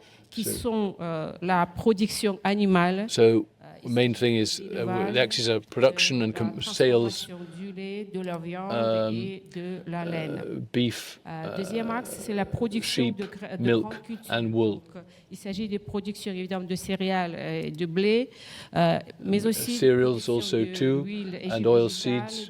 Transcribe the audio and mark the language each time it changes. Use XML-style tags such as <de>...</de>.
<fr>Qui sont la production animale.</fr> <en>So the main thing is the axes are production and sales,</en> <fr>du lait, de la viande et de la laine.</fr> <en>Beef,</en> <fr>deuxième axe, c'est la production</fr> <en>sheep,</en> <fr>de</fr> <en>milk and wool.</en> <fr>Donc, il s'agit de production évidemment de céréales et de blé, mais aussi</fr> <en>cereals also too, and oil seeds,</en>